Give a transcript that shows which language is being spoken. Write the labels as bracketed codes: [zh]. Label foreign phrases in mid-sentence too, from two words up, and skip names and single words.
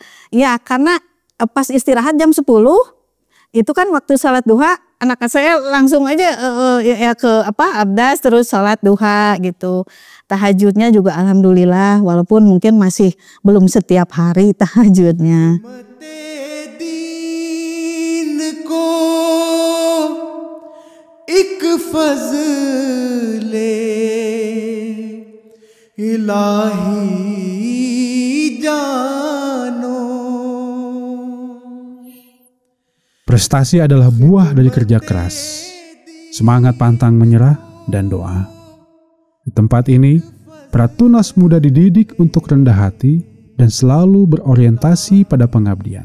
[id] Ya, karena pas istirahat jam 10, itu kan waktu sholat duha, anak saya langsung aja ke abdas terus sholat duha gitu. Tahajudnya juga alhamdulillah, walaupun mungkin masih belum setiap hari tahajudnya. [ur] ایک فضلِ الٰہی جانو. [id] Prestasi adalah buah dari kerja keras, semangat pantang menyerah, dan doa. Di tempat ini, para tunas muda dididik untuk rendah hati dan selalu berorientasi pada pengabdian.